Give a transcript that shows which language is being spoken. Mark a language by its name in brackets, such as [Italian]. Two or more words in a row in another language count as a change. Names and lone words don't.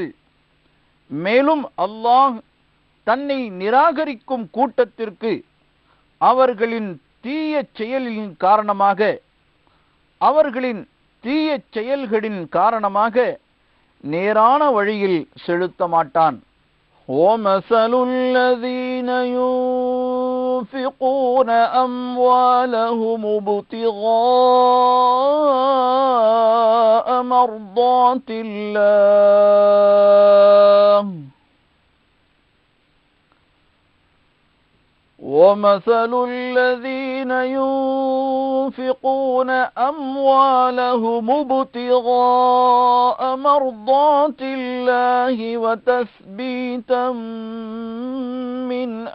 [Tamil] மேலும் அல்லாஹ் தன்னை நிராகரிக்கும் கூட்டத்திற்கு அவர்களின் தீய செயலின் காரணமாக அவர்களின் தீய செயல்களின் காரணமாக நேரான வழியில் செலுத்த மாட்டான். [Arabic] وَمَثَلُ الَّذِينَ يُنْفِقُونَ أَمْوَالَهُمُ ابْتِغَاءَ مَرْضَاتِ اللَّهِ وَمَثَلُ الَّذِينَ يُنْفِقُونَ أَمْوَالَهُمُ ابْتِغَاءَ مَرْضَاتِ اللَّهِ وَتَثْبِيتًا مِنْ